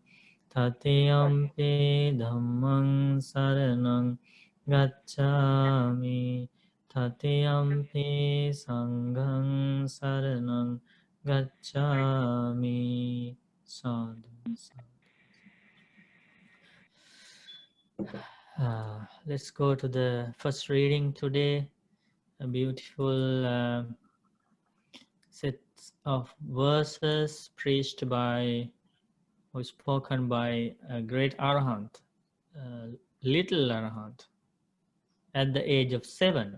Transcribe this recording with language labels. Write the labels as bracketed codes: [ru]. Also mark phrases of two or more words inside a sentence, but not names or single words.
[pi] Tatiyampi Dhammang Saranang Gacchami. Tatiyampi Sanghang Saranang Gacchami. Sadhu, sadhu. [en] Let's go to the first reading today. A beautiful set of verses preached by or spoken by a great Arahant, little Arahant, at the age of 7.